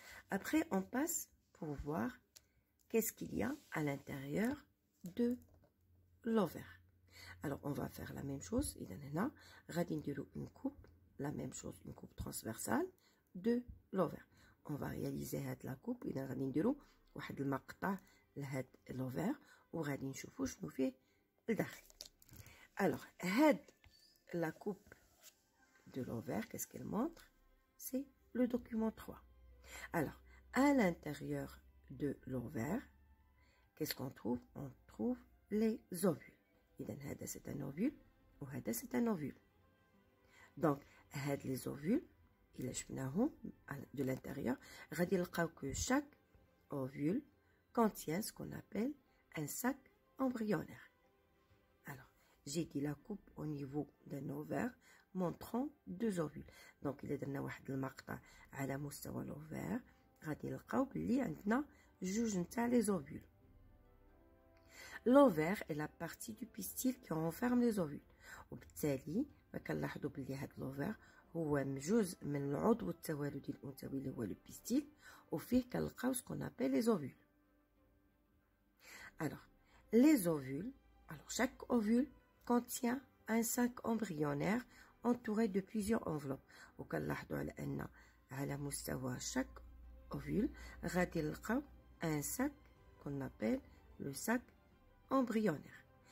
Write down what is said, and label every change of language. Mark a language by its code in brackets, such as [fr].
[fr] Après, on passe pour voir qu'est-ce qu'il y a à l'intérieur de l'ovaire. Alors, on va faire la même chose. Une coupe, la même chose, une coupe transversale de l'ovaire. On va réaliser la coupe. [ar] واحد المقطع لهاد l'ovaire وغادي نشوفوا شنو فيه الداخل. [fr] Alors, la coupe de l'ovaire, qu'est-ce qu'elle montre? C'est le document 3. Alors, à l'intérieur de l'ovaire, qu'est-ce qu'on trouve? On trouve les ovules. C'est un ovule ou c'est un ovule. Donc, les ovules, de l'intérieur, que chaque ovule contient ce qu'on appelle un sac embryonnaire. Alors, j'ai dit la coupe au niveau d'un ovaire montrant deux ovules. Donc, il y a [ar] واحد المقطع على مستوى l'ovaire. غادي نلقاو بلي عندنا جوج نتاع les ovules. [fr] L'ovaire est la partie du pistil qui renferme les ovules. [ar] وبالتالي كنلاحظوا بلي هاد l'ovaire هو جزء من العضو التوالدي الأنثوي اللي هو البيستيل، وفيه كنلقاو [fr] ce qu'on appelle les ovules. Alors, les ovules. Alors, chaque ovule contient un sac embryonnaire entouré de plusieurs enveloppes. [ar] وكنلاحظوا على أن على مستوى [fr] chaque ovule [ar] غادي نلقاو [fr] un sac qu'on appelle le sac embryonnaire.